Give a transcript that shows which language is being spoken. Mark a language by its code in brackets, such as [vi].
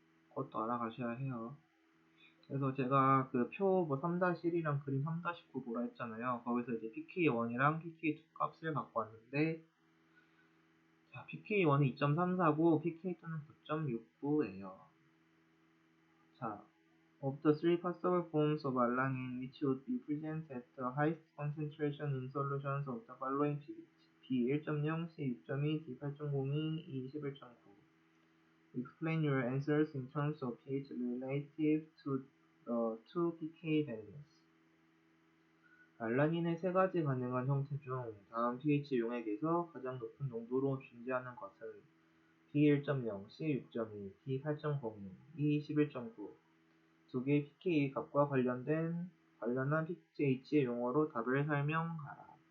[ko] 그것도 알아가셔야 해요. 그래서 제가 그 표 뭐 3-1이랑 그림 3-9 보라 했잖아요. 거기서 이제 PK1이랑 PK2 값을 갖고 왔는데, 자, PK1은 2.34고 PK2는 9.69예요. [en] 자, of the three possible forms of alanine which would be present at the highest concentration in solutions of the following B1.0, C6.2, D8.02, E11.9. Explain your answers in terms of pH relative to the two pK values. [ko] 알라닌의 세 가지 가능한 형태 중 다음 pH 용액에서 가장 높은 농도로 존재하는 것은 B1.0, C6.2, D8.02, E11.9. 두 개의 pK 값과 관련한 pH 용어로 답을 설명하라.